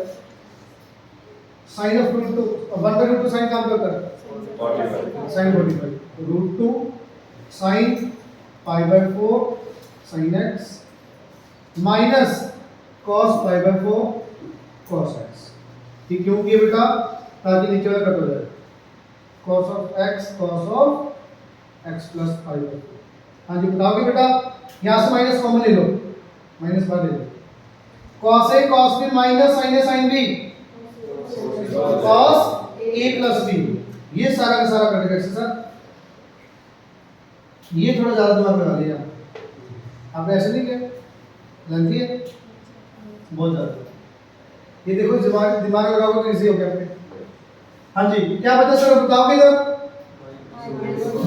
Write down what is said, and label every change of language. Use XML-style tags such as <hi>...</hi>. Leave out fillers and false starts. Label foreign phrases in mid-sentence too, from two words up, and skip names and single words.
<en>sin of</en> <hi>√2 1/2 sin काम करता है 45, sin 45 √2 sin π/4 sin x माइनस cos π/4 cos x। ये क्यों किया बेटा? ताकि नीचे वाला कट हो जाए।</hi> <en>cos of x cos of x plus 5/4।</en> <hi>हाँ जी, बताओगे बेटा? यहाँ से</hi> <en>minus common</en> <hi>ले लो, माइनस बाद ले लो।</hi> <en>cos a cos b माइनस sin a sin b cos a plus b।</en> <hi>ये सारा का सारा कटेगा इसके साथ। ये थोड़ा ज्यादा दिमाग लगा लिया आपने, ऐसे नहीं किया, लेंथी है बहुत ज्यादा। ये देखो दिमाग लगाओगे तो इजी हो गया आपके। हाँ जी, क्या बचा सर, बताओगे इधर?</hi>